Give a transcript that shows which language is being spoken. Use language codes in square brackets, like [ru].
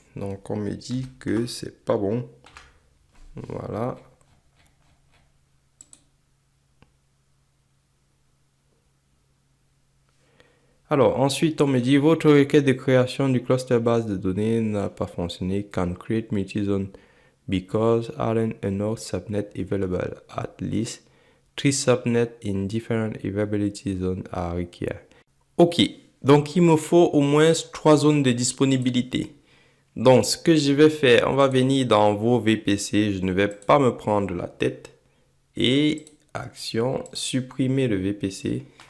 [fr] Donc, on me dit que c'est pas bon. Voilà. Alors, ensuite, on me dit, votre requête de création du cluster base de données n'a pas fonctionné. [en] Can create multi-zone because aren't enough subnet available. At least 3 subnets in different availability zones are required. [fr] OK, donc il me faut au moins 3 zones de disponibilité. Donc, ce que je vais faire, on va venir dans vos VPC. Je ne vais pas me prendre la tête. Et action, supprimer le VPC.